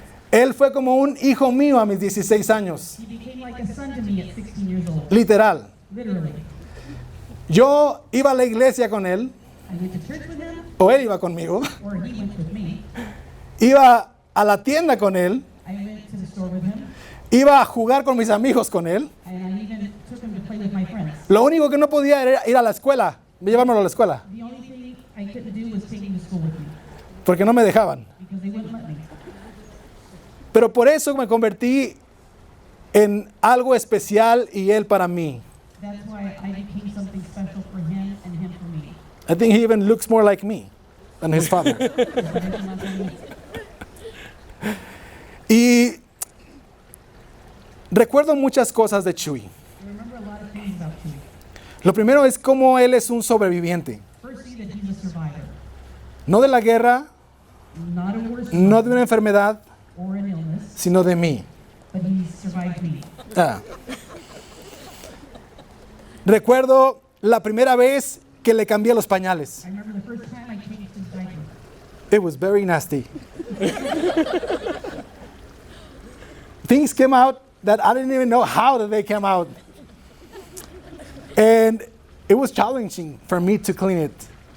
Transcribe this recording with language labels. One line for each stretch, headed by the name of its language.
Spanish: Él fue como un hijo mío a mis 16 años.
English: He became like a son to me at 16 years old,
Spanish: Literal.
English: literally.
Spanish: Yo iba a la iglesia con él,
English: I went to church with him,
Spanish: o él iba conmigo.
English: or he went with me.
Spanish: Iba a la tienda con él.
English: I went to the store with him,
Spanish: Iba a jugar con mis amigos con él.
English: and I even took him to play with my friends.
Spanish: Lo único que no podía era ir a la escuela, llevármelo a la escuela,
English: The only thing I couldn't do was take him to school with me,
Spanish: porque no me dejaban.
English: because they wouldn't let me.
Spanish: Pero por eso me convertí en algo especial y él para mí.
English: That's why I became something special for him and him for me. I think he even looks more like me than his father.
Spanish: Y recuerdo muchas cosas de Chuy.
English: I remember a lot of things about Chewy.
Spanish: Lo primero es cómo él es un sobreviviente.
English: First, see that he's a survivor,
Spanish: No de la guerra,
English: not a war
Spanish: no de una enfermedad,
English: or an illness,
Spanish: sino de mí.
English: but he survived me. Ah.
Spanish: Recuerdo la primera vez que le cambié los pañales.
English: I remember the first time I changed his diaper. It was very nasty. Things came out that I didn't even know how that they came out. And it was challenging for me to clean it.